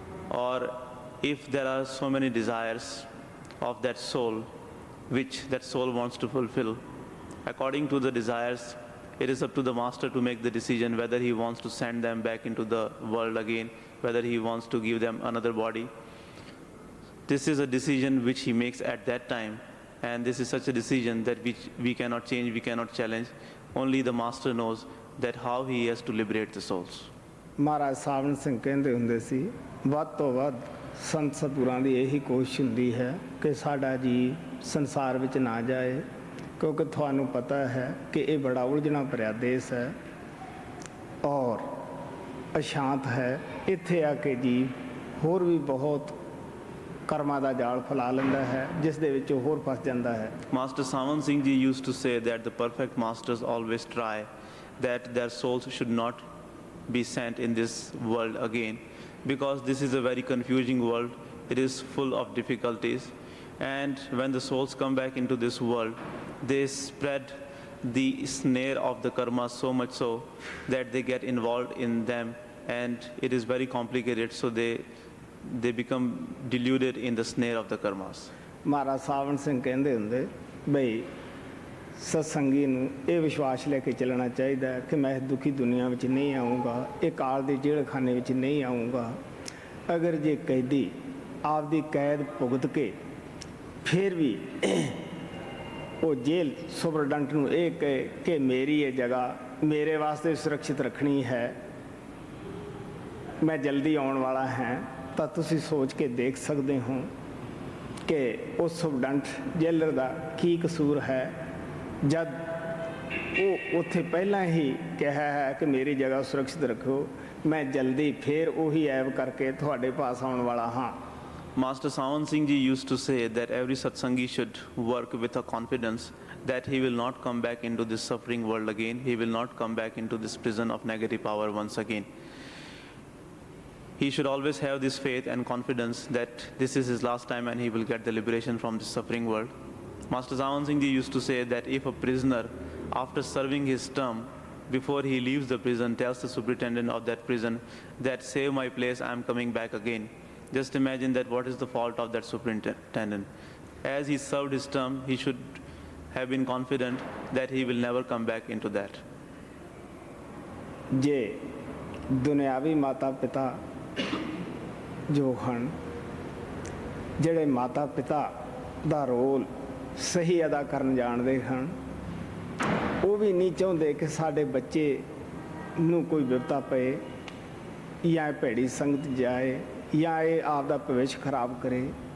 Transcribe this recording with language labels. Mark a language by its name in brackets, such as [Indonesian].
[English] Or if there are so many desires of that soul which that soul wants to fulfill, according to the desires, it is up to the Master to make the decision whether he wants to send them back into the world again, whether he wants to give them another body. This is a decision which he makes at that time, and this is such a decision that we cannot change, we cannot challenge. Only the Master knows that how he has to liberate the souls. [Punjabi] Maharaj सावन सिंह कहते हुंदे सी, ਵੱਧ ਤੋਂ ਵੱਧ ਸੰਤ ਸਤਿਗੁਰਾਂ ਦੀ ਇਹੀ ਕੋਸ਼ਿਸ਼ ਹੁੰਦੀ ਹੈ ਕਿ ਸਾਡਾ ਜੀ ਸੰਸਾਰ ਵਿੱਚ ਨਾ ਜਾਏ, ਕਿਉਂਕਿ ਤੁਹਾਨੂੰ ਪਤਾ ਹੈ ਕਿ ਇਹ ਬੜਾ ਉਲਝਣਾ ਭਰਿਆ ਦੇਸ਼ ਹੈ ਔਰ ਅਸ਼ਾਂਤ ਹੈ। ਇੱਥੇ ਆ ਕੇ ਜੀ ਹੋਰ ਵੀ ਬਹੁਤ ਕਰਮਾਂ ਦਾ ਜਾਲ ਫੈਲਾ ਲੈਂਦਾ ਹੈ, ਜਿਸ ਦੇ ਵਿੱਚ ਹੋਰ ਫਸ ਜਾਂਦਾ ਹੈ। [English] Master Savan Singh ji used to say that the perfect masters always try that their souls should not be sent in this world again, because this is a very confusing world. It is full of difficulties, and when the souls come back into this world, they spread the snare of the karma so much so that they get involved in them, and it is very complicated, so they become deluded in the snare of the karmas. [Punjabi] Maharaj Savan Singh ਕਹਿੰਦੇ ਹੁੰਦੇ ਬਈ सत्संगी ਨੂੰ ਇਹ ਵਿਸ਼ਵਾਸ ਲੈ ਕੇ ਚੱਲਣਾ ਚਾਹੀਦਾ ਹੈ ਕਿ ਮੈਂ ਦੁਖੀ ਦੁਨੀਆ ਵਿੱਚ ਨਹੀਂ ਆਉਂਗਾ, ਇਹ ਕਾਲ ਦੇ ਜੇਲ੍ਹਖਾਨੇ ਵਿੱਚ ਨਹੀਂ ਆਉਂਗਾ। ਅਗਰ ਜੇ ਕੈਦੀ ਆਪਦੀ ਕੈਦ ਭੁਗਤ ਕੇ ਫਿਰ ਵੀ ਉਹ ਜੇਲ੍ਹ ਸੁਪਰਡੈਂਟ ਨੂੰ ਇਹ ਕਹੇ ਕਿ ਮੇਰੀ ਇਹ ਜਗ੍ਹਾ ਮੇਰੇ ਵਾਸਤੇ ਸੁਰੱਖਿਅਤ ਰੱਖਣੀ ਹੈ, ਮੈਂ ਜਲਦੀ ਆਉਣ ਵਾਲਾ ਹਾਂ, ਤਾਂ ਤੁਸੀਂ ਸੋਚ ਕੇ ਦੇਖ ਸਕਦੇ ਹੋ ਕਿ ਉਸ ਸੁਪਰਡੈਂਟ ਜੇਲਰ ਦਾ ਕੀ ਕਸੂਰ ਹੈ। जब ਉਹ ਉੱਥੇ ਪਹਿਲਾਂ ਹੀ ਕਿਹਾ ਹੈ ਕਿ ਮੇਰੀ ਜਗ੍ਹਾ ਸੁਰੱਖਿਅਤ ਰੱਖੋ, ਮੈਂ ਜਲਦੀ ਫੇਰ ਉਹੀ ਐਬ ਕਰਕੇ ਤੁਹਾਡੇ ਪਾਸ ਆਉਣ ਵਾਲਾ ਹਾਂ। [English] Master Sant Singh Ji used to say that every Satsangi should work with a confidence that he will not come back into this suffering world again. He will not come back into this prison of negative power once again. He should always have this faith and confidence that this is his last time and he will get the liberation from this suffering world. Master Sant Singh Ji used to say that if a prisoner, after serving his term, before he leaves the prison, tells the superintendent of that prison that save my place, I am coming back again. Just imagine that what is the fault of that superintendent. As he served his term, he should have been confident that he will never come back into that. [Punjabi] ਜੇ ਦੁਨਿਆਵੀ ਮਾਤਾ ਪਿਤਾ ਜੋ ਹਨ, ਜਿਹੜੇ ਮਾਤਾ ਪਿਤਾ ਦਾ role ਸਹੀ ਅਦਾ ਕਰਨ ਜਾਣਦੇ ਹਨ, ਉਹ ਵੀ ਨਹੀਂ ਚਾਹੁੰਦੇ ਕਿ ਸਾਡੇ ਬੱਚੇ ਨੂੰ ਕੋਈ ਵਿਪਤਾ ਪਏ ਜਾਂ ਭੈੜੀ ਸੰਗਤ ਜਾਏ ਜਾਂ ਇਹ ਆਪ ਦਾ ਭਵਿੱਖ ਖਰਾਬ ਕਰੇ।